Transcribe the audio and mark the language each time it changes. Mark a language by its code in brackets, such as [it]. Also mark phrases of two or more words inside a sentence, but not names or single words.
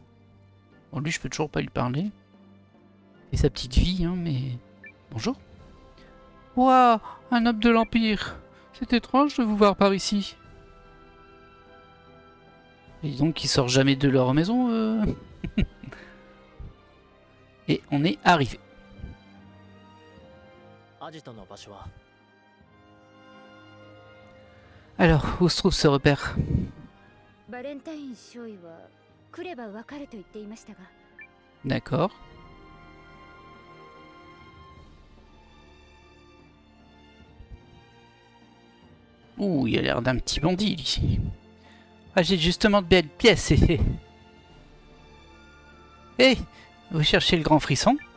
[fr] Bon, lui, je peux toujours pas lui parler. Et sa petite vie, hein, mais... Bonjour. Waouh, un noble de l'Empire. C'est étrange de vous voir par ici. Et donc, ils sortent jamais de leur maison, Et on est arrivé. [ja] アジトの場所は [fr] Alors, où se trouve ce repère? [ja] バレンタイン少尉は来ればわかると言っていましたが、 [fr] D'accord. Ouh, il a l'air d'un petit bandit ici. Ah, j'ai justement de belles pièces. Hé, vous cherchez le grand frisson?